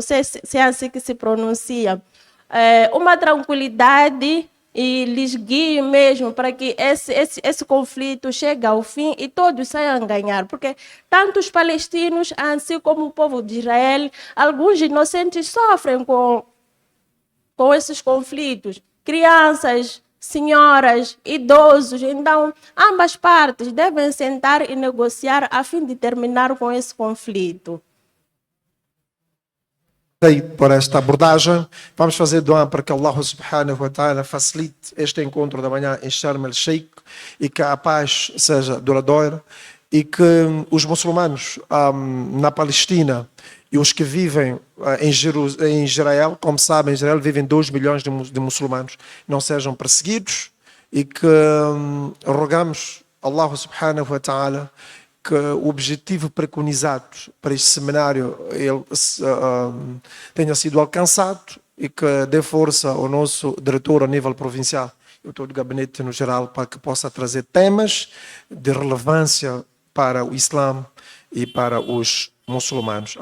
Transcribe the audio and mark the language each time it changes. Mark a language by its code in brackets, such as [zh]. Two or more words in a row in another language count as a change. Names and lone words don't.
[pt] sei se é assim que se pronuncia, uma tranquilidade e lhes guie mesmo para que esse conflito chegue ao fim e todos saiam a ganhar, porque tanto os palestinos, assim como o povo de Israel, alguns inocentes sofrem com esses conflitos, crianças, senhoras, idosos. Então, ambas partes devem sentar e negociar a fim de terminar com esse conflito. Por esta abordagem, vamos fazer doa para que [ar] الله سبحانه وتعالى [pt] facilite este encontro da manhã em Sharm el-Sheikh e que a paz seja duradoura e que os muçulmanos na Palestina e os que vivem em Israel, como sabem, em Israel vivem 2 milhões de muçulmanos, não sejam perseguidos e que rogamos [ar] الله سبحانه وتعالى [pt] que o objetivo preconizado para este seminário tenha sido alcançado e que dê força ao nosso diretor a nível provincial e todo o gabinete no geral para que possa trazer temas de relevância para o Islã e para os muçulmanos.